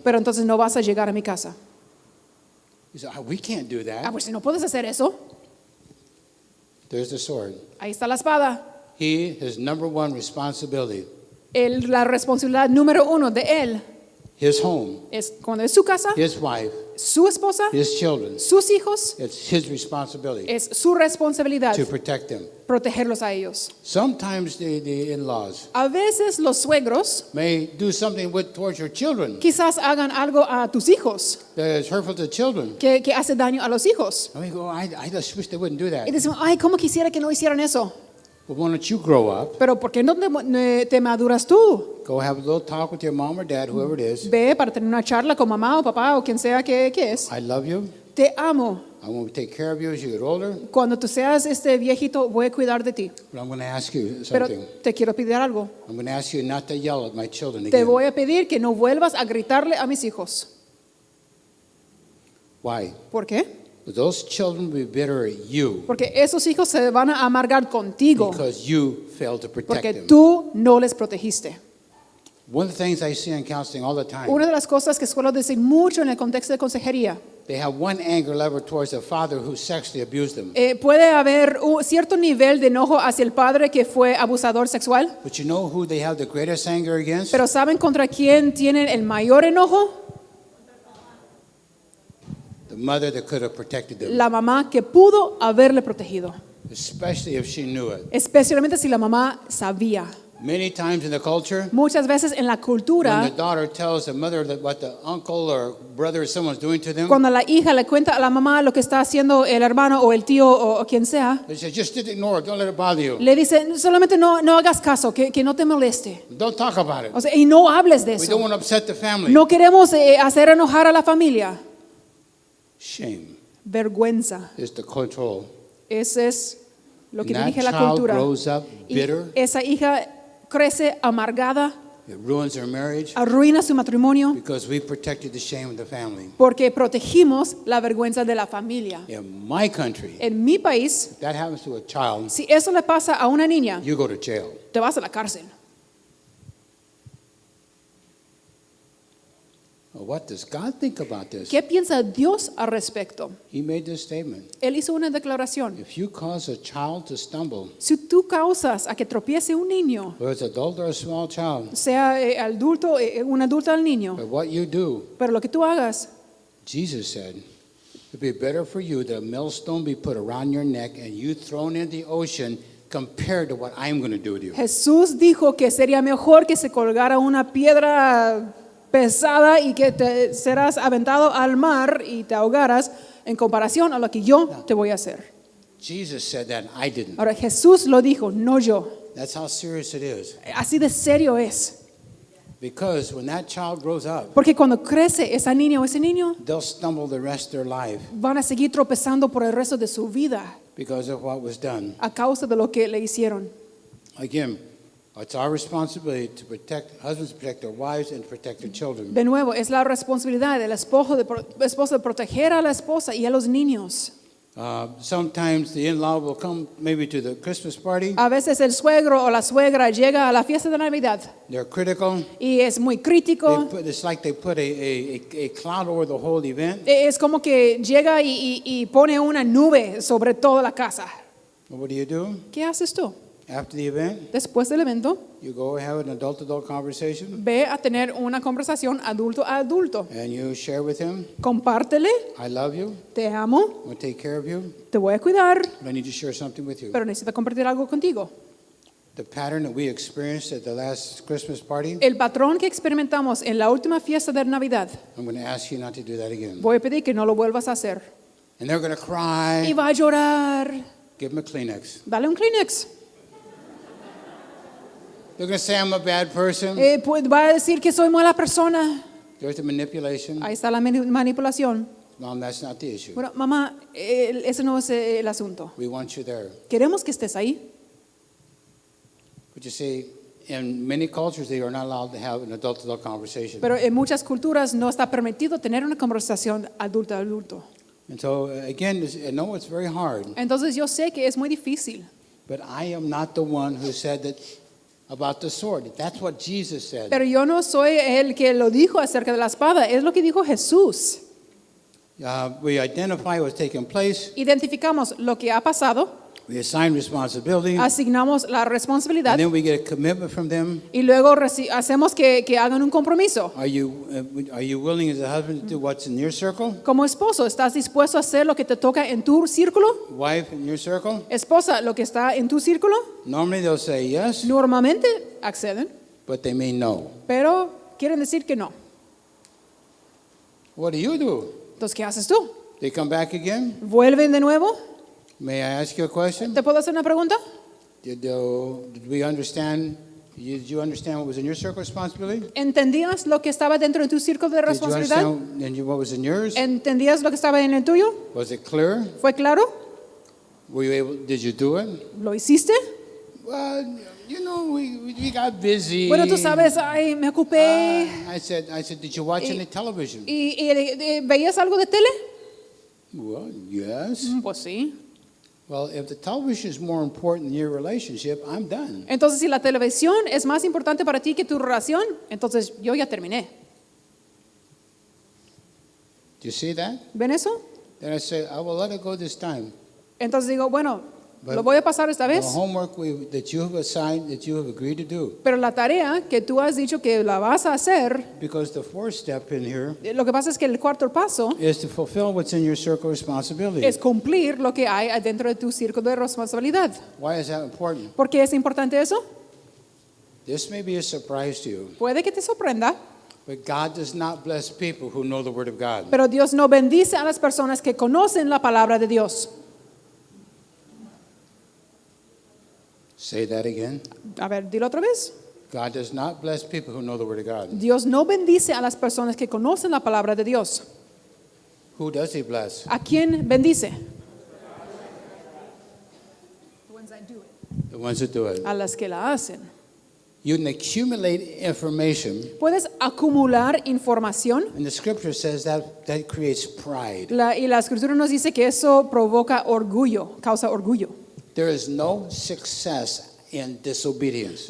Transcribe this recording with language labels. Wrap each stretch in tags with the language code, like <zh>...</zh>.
<es>pero entonces no vas a llegar a mi casa.</es> <en>You say, we can't do Ah, that.</en> <es>pues si no puedes hacer eso,</es> <en>There's the sword.</en> <es>ahí está la espada.</es> <en>His number one responsibility</en> <es>La responsabilidad número uno de él</es> <en>his home,</en> <es>es cuando es su casa,</es> <en>his wife,</en> <es>su esposa,</es> <en>his children.</en> <es>sus hijos,</es> <en>It's his responsibility</en> <es>es su responsabilidad</es> <en>to protect them.</en> <es>protegerlos a ellos.</es> <en>Sometimes the in-laws</en> <es>A veces los suegros</es> <en>may do something towards your children</en> <es>quizás hagan algo a tus hijos</es> <en>that is hurtful to children.</en> <es>que hace daño a los hijos.</es> <en>And we go, I just wish they wouldn't do that.</en> <es>Y decimos, ay, ¿cómo quisiera que no hicieran eso?</es> <en>But why don't you grow up,</en> <es>Pero ¿por qué no te maduras tú?</es> <en>go have a little talk with your mom or dad, whoever it is.</en> <es>Ve para tener una charla con mamá o papá o quien sea que es.</es> <en>I love you.</en> <es>Te amo.</es> <en>I want to take care of you as you get older.</en> <es>Cuando tú seas viejito, voy a cuidar de ti.</es> <en>But I'm going to ask you</en> <es>Pero</es> <en>something.</en> <es>te quiero pedir algo.</es> <en>I'm going to ask you not to yell at my children</en> <es>Te</es> <en>again.</en> <es>voy a pedir que no vuelvas a gritarle a mis hijos.</es> <en>Why?</en> <es>¿Por qué?</es> <en>Those children will be bitter at you</en> <es>Porque esos hijos se van a amargar contigo</es> <en>because you failed to protect</en> <es>porque</es> <en>them.</en> <es>tú no les protegiste.</es> <en>One of the things I see in counseling all the time,</en> <es>Una de las cosas que suelo decir mucho en el contexto de consejería,</es> <en>they have one anger level towards the father who sexually abused them.</en> <es>puede haber un cierto nivel de enojo hacia el padre que fue abusador sexual,</es> <en>But you know who they have the greatest anger against?</en> <es>pero ¿saben contra quién tienen el mayor enojo?</es> <en>The mother that could have protected them,</en> <es>La mamá que pudo haberle protegido,</es> <en>especially if she knew it.</en> <es>especialmente si la mamá sabía.</es> <en>Many times in the culture,</en> <es>Muchas veces en la</es> <en>when the</en> <es>cultura,</es> <en>daughter tells the mother that what the uncle or brother or someone's doing to them,</en> <es>cuando la hija le cuenta a la mamá lo que está haciendo el hermano o el tío o quien sea,</es> <en>they say, just ignore it, don't let it bother you.</en> <es>le dice, solamente no hagas caso, que no te moleste.</es> <en>Don't talk about it.</en> <es>O sea, y no hables de</es> <en>We don't</en> <es>eso.</es> <en>want to upset the family.</en> <es>No queremos hacer enojar a la familia.</es> <en>Shame</en> <es>Vergüenza.</es> <en>is the control.</en> <es>Ese es lo que</es> <en>And that</en> <es>dirige la</es> <en>child</en> <es>cultura.</es> <en>grows up</en> <es>Y</es> <en>bitter.</en> <es>esa hija crece amargada,</es> <en>It ruins their marriage</en> <es>arruina su matrimonio</es> <en>because we protected the shame of the family.</en> <es>porque protegimos la vergüenza de la familia.</es> <en>In my country,</en> <es>En mi país,</es> <en>if that happens to a child,</en> <es>si eso le pasa a una niña,</es> <en>you go to jail.</en> <es>te vas a la cárcel.</es> <en>What does God think about this?</en> <es>¿Qué piensa Dios al respecto?</es> <en>He made this statement.</en> <es>Él hizo una declaración.</es> <en>If you cause a child to stumble,</en> <es>Si tú causas a que tropiece un niño,</es> <en>whether it's adult or a small child,</en> <es>sea adulto, un adulto al niño,</es> <en>but what you do,</en> <es>pero lo que tú hagas,</es> <en>Jesus said, it'd be better for you that a millstone be put around your neck and you thrown into the ocean compared to what I'm going to do to you.</en> <es>Jesús dijo que sería mejor que se colgara una piedra pesada y que te serás aventado al mar y te ahogaras en comparación a lo que yo te voy a hacer.</es> <en>Jesus said that, I didn't.</en> <es>Ahora Jesús lo dijo, no yo.</es> <en>That's how serious it is.</en> <es>Así de serio es.</es> <en>Because when that child grows up,</en> <es>Porque cuando crece esa niña o ese niño,</es> <en>they'll stumble the rest of their life</en> <es>van a seguir tropezando por el resto de su vida</es> <en>because of what was done.</en> <es>a causa de lo que le hicieron.</es> <en>Again, it's our responsibility to protect husbands, protect their wives, and protect their children.</en> <es>De nuevo, es la responsabilidad del esposo de proteger a la esposa y a los niños.</es> <en>Sometimes the in-law will come maybe to the Christmas party.</en> <es>A veces el suegro o la suegra llega a la fiesta de Navidad</es> <en>They're critical.</en> <es>y es muy crítico.</es> <en>It's like they put a cloud over the whole event.</en> <es>Es como que llega y pone una nube sobre toda la casa.</es> <en>What do?</en> <es>¿Qué haces tú?</es> <en>After the event,</en> <es>Después del evento,</es> <en>you go have an adult-adult conversation</en> <es>ve a tener una conversación adulto a adulto.</es> <en>and you share with him,</en> <es>Compártele,</es> <en>I love you,</en> <es>te amo,</es> <en>I'm going to take care of you,</en> <es>te voy a cuidar,</es> <en>but I need to share something with you.</en> <es>pero necesito compartir algo contigo.</es> <en>The pattern that we experienced at the last Christmas party,</en> <es>El patrón que experimentamos en la última fiesta de Navidad,</es> <en>I'm going to ask you not to do that again.</en> <es>voy a pedir que no lo vuelvas a hacer.</es> <en>And they're going to</en> <es>Y</es> <en>cry.</en> <es>va a llorar.</es> <en>Give them a Kleenex.</en> <es>Dale un Kleenex.</es> <en>They're going to say I'm a bad person.</en> <es>Pues va a decir que soy mala persona.</es> <en>There's the manipulation.</en> <es>Ahí está la manipulación.</es> <en>Mom, that's not the issue.</en> <es>Bueno, mamá, ese no es el asunto.</es> <en>We want you there.</en> <es>Queremos que estés ahí.</es> <en>But you see, in many cultures, they are not allowed to have an adult-adult conversation.</en> <es>Pero en muchas culturas no está permitido tener una conversación adulto a adulto.</es> <en>And so, again, I know it's very hard,</en> <es>Entonces yo sé que es muy difícil.</es> <en>but I am not the one who said that about the sword. That's what Jesus said.</en> <es>Pero yo no soy el que lo dijo acerca de la espada. Es lo que dijo Jesús.</es> <en>We identify what's taking place.</en> <es>Identificamos lo que ha pasado.</es> <en>We assign responsibility,</en> <es>asignamos la responsabilidad</es> <en>and then we get a commitment from them.</en> <es>y luego hacemos que hagan un compromiso.</es> <en>Are you willing as a husband to do what's in your circle?</en> <es>Como esposo, ¿estás dispuesto a hacer lo que te toca en tu círculo?</es> <en>Wife in your circle?</en> <es>Esposa, lo que está en tu círculo,</es> <en>Normally they'll say yes,</en> <es>normalmente acceden,</es> <en>but they may no.</en> <es>pero quieren decir que no.</es> <en>What do you do?</en> <es>Entonces, ¿qué haces tú?</es> <en>They come back again?</en> <es>¿Vuelven de nuevo?</es> <en>May I ask you a question?</en> <es>¿Te puedo hacer una pregunta?</es> <en>Did we understand? Did you understand what was in your circle of responsibility?</en> <es>¿Entendías lo que estaba dentro de tu círculo de</es> <en>Did you</en> <es>responsabilidad?</es> <en>understand what was in yours?</en> <es>¿Entendías lo que estaba en el tuyo?</es> <en>Was it clear?</en> <es>¿Fue claro?</es> <en>Were you able? Did you do it?</en> <es>¿Lo hiciste?</es> <en>Well, you know, we got busy.</en> <es>Bueno, tú sabes, ay, me ocupé.</es> <en>I said, did you watch any television?</en> <es>¿Y veías algo de tele?</es> <en>Well, yes.</en> <es>Pues sí.</es> <en>Well, if the television is more important than your relationship, I'm done.</en> <es>Entonces, si la televisión es más importante para ti que tu relación, entonces yo ya terminé.</es> <en>Do you see that?</en> <es>¿Ven eso?</es> <en>Then I said, I will let it go this time.</en> <es>Entonces digo, bueno,</es> <en>But</en> <es>lo voy a pasar esta</es> <en>The</en> <es>vez,</es> <en>homework that you have assigned, that you have agreed to do.</en> <es>pero la tarea que tú has dicho que la vas a hacer,</es> <en>Because the fourth step in here</en> <es>lo que pasa es que el cuarto paso</es> <en>is to fulfill what's in your circle of responsibility.</en> <es>es cumplir lo que hay adentro de tu círculo de responsabilidad.</es> <en>Why is that important?</en> <es>¿Por qué es importante eso?</es> <en>This may be a surprise to you,</en> <es>Puede que te sorprenda,</es> <en>but God does not bless people who know the Word of God.</en> <es>pero Dios no bendice a las personas que conocen la palabra de Dios.</es> <en>Say that again.</en> <es>A ver, dilo otra vez.</es> <en>God does not bless people who know the Word of God.</en> <es>Dios no bendice a las personas que conocen la palabra de Dios.</es> <en>Who does He bless?</en> <es>¿A quién bendice?</es> <en>The ones who do it.</en> <es>A las que la hacen.</es> <en>You can accumulate information,</en> <es>Puedes acumular información</es> <en>and the Scripture says that creates pride.</en> <es>y la escritura nos dice que eso provoca orgullo, causa orgullo.</es> <en>There is no success in disobedience.</en>